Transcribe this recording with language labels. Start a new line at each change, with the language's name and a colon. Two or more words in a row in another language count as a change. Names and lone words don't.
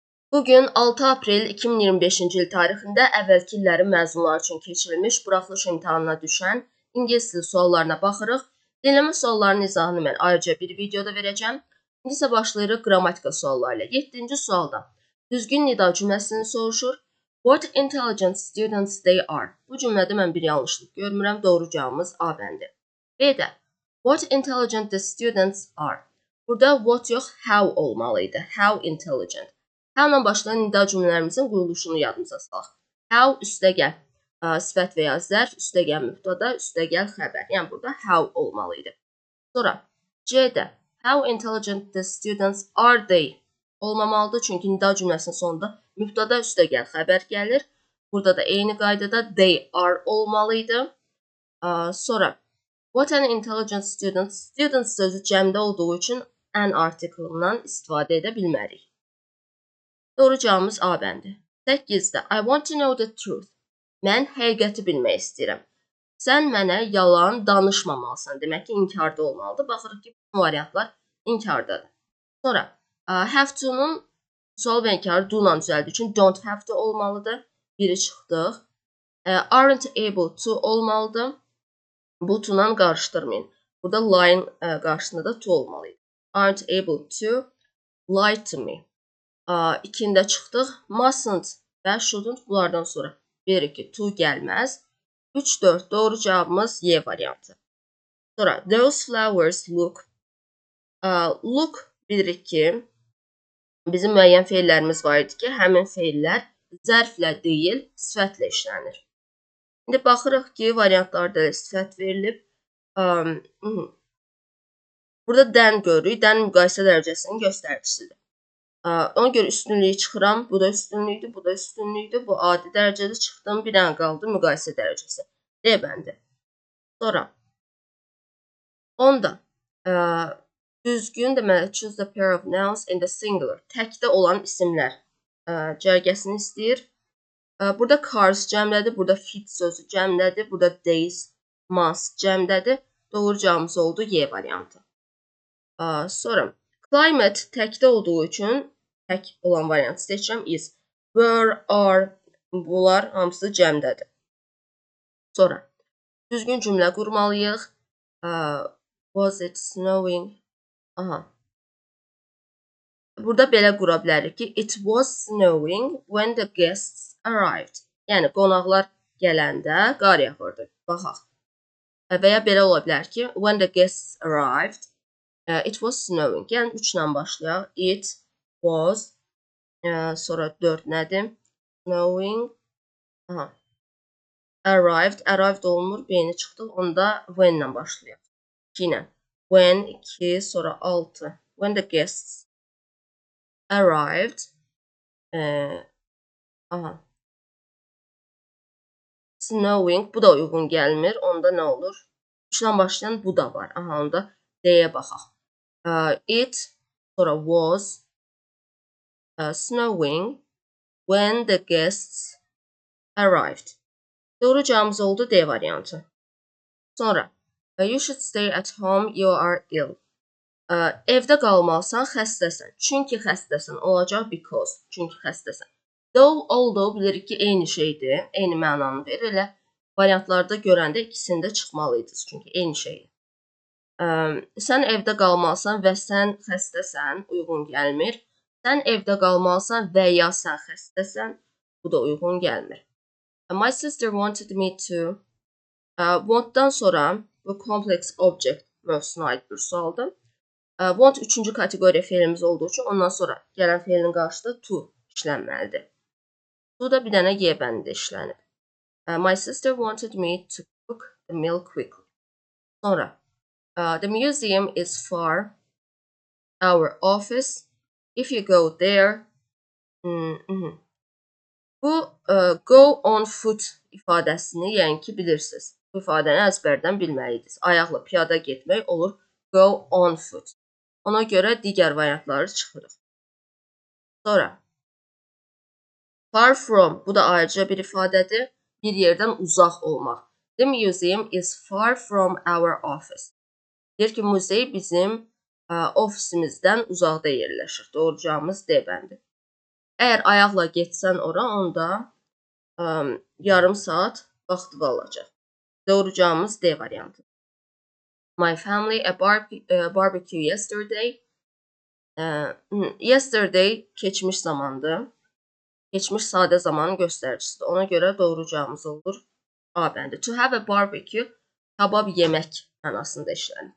Azerbaijani: Bugün 6 aprel 2025-ci il tarixində əvvəlki illərin məzunları üçün keçirilmiş buraxılış imtahanına düşən ingilis dili suallarına baxırıq. Dinləmə suallarının izahını mən ayrıca bir videoda verəcəm. İndi isə başlayırıq qrammatika sualları ilə. 7-ci sualda düzgün nida cümləsini soruşur.
English: What intelligent students they are.
Azerbaijani: Bu cümlədə mən bir yanlışlıq görmürəm. Doğru cavabımız A bəndi.
English: B-də what intelligent the students are.
Azerbaijani: Burada what yox, how olmalıydı.
English: How intelligent.
Azerbaijani: How-la başlayan nida cümlələrimizin quruluşunu yadımıza salaq. How üstəgəl sifət və ya zərf, üstəgəl mübtada, üstəgəl xəbər. Yəni burada how olmalıydı. Sonra C-də
English: how intelligent the students are they olmamalıdır.
Azerbaijani: Çünki nida cümləsinin sonunda mübtada, üstəgəl xəbər gəlir. Burada da eyni qaydada
English: they are
Azerbaijani: olmalıydı.
English: Sonra what an intelligent student.
Azerbaijani: Student sözü cəmdə olduğu üçün
English: an article-dan
Azerbaijani: istifadə edə bilmərik. Doğru cavabımız A bəndi.
English: 8-də I want to know the truth.
Azerbaijani: Mən həqiqəti bilmək istəyirəm. Sən mənə yalan danışmamalısan. Demək ki, inkarda olmalıdır. Baxırıq ki, bu variantlar inkardadır. Sonra
English: have to-nun
Azerbaijani: sual və inkarı do-la düzəldiyi üçün
English: don't have to
Azerbaijani: olmalıdır. Biri çıxdıq.
English: Aren't able to olmalıdır.
Azerbaijani: Bu to-la qarışdırmayın. Burada lie-in qarşısında da to olmalıydı.
English: Aren't able to lie to me.
Azerbaijani: 2-də çıxdıq. Mustn't və shouldn't bunlardan sonra verir ki, to gəlməz. 3-4 doğru cavabımız Y variantı.
English: Sonra those flowers look.
Azerbaijani: Look bilirik ki, bizim müəyyən feillərimiz var idi ki, həmin feillər zərflə deyil, sifətlə işlənir. İndi baxırıq ki, variantlarda sifət verilib. Burada dən görürük. Dən müqayisə dərəcəsinin göstəricisidir. Ona görə üstünlüyü çıxıram. Bu da üstünlüydür, bu da üstünlüydür. Bu adi dərəcədə çıxdım. Bir dənə qaldı müqayisə dərəcəsi. D bəndi. Sonra 10-da düzgün deməli
English: choose the pair of nouns in the singular.
Azerbaijani: Təkdə olan isimlər cərgəsini istəyir. Burada cars cəmlədir, burada fit sözü cəmlədir, burada days, months cəmlədir. Doğru cavabımız oldu Y variantı. Sonra climate təkdə olduğu üçün tək olan variantı seçirəm.
English: Is, were, are,
Azerbaijani: bunlar hamısı cəmdədir. Sonra düzgün cümlə qurmalıyıq.
English: Was it snowing?
Azerbaijani: Burada belə qura bilərik ki,
English: it was snowing when the guests arrived.
Azerbaijani: Yəni qonaqlar gələndə qar yağırdı. Baxaq. Və ya belə ola bilər ki,
English: when the guests arrived, it was snowing.
Azerbaijani: Yəni 3 ilə başlayaq.
English: It was,
Azerbaijani: sonra 4 nədir? Snowing, arrived, arrived olmur, beyni çıxdıq. Onda when ilə başlayaq. 2 ilə. When, 2, sonra 6.
English: When the guests arrived, snowing,
Azerbaijani: bu da uyğun gəlmir. Onda nə olur? 3 ilə başlayan bu da var. Onda D-yə baxaq.
English: It, sonra was snowing when the guests arrived.
Azerbaijani: Doğru cavabımız oldu D variantı.
English: Sonra you should stay at home, you are ill.
Azerbaijani: Evdə qalmalısan, xəstəsən. Çünki xəstəsən olacaq because. Çünki xəstəsən.
English: Though, although
Azerbaijani: bilirik ki, eyni şeydir, eyni mənanı verir. Elə variantlarda görəndə ikisində çıxmalıydı. Çünki eyni şeydir. Sən evdə qalmalısan və sən xəstəsən, uyğun gəlmir. Sən evdə qalmalısan və ya sən xəstəsən, bu da uyğun gəlmir.
English: My sister wanted me to.
Azerbaijani: Want-dan sonra bu
English: complex object
Azerbaijani: mövzusuna aid bir sualdır. Want 3-cü kateqoriya feilimiz olduğu üçün ondan sonra gələn feilin qarşısında to işlənməlidir. To da bir dənə Y bəndində işlənib.
English: My sister wanted me to cook the meal quickly. Sonra the museum is far our office. If you go there, bu go on foot
Azerbaijani: ifadəsini yəni ki bilirsiniz. Bu ifadəni əzbərdən bilməliydiniz. Ayaqla piyada getmək olur
English: go on foot.
Azerbaijani: Ona görə digər variantları çıxırıq.
English: Sonra far from,
Azerbaijani: bu da ayrıca bir ifadədir. Bir yerdən uzaq olmaq.
English: The museum is far from our office.
Azerbaijani: Deyir ki, muzey bizim ofisimizdən uzaqda yerləşir. Doğru cavabımız D bəndi. Əgər ayaqla getsən ora, onda yarım saat vaxtı alacaq. Doğru cavabımız D variantı.
English: My family a barbecue yesterday.
Azerbaijani: Yesterday keçmiş zamandır. Keçmiş sadə zamanın göstəricisidir. Ona görə doğru cavabımız olur A bəndi.
English: To have a barbecue,
Azerbaijani: kabab yemək mənasında işlənir.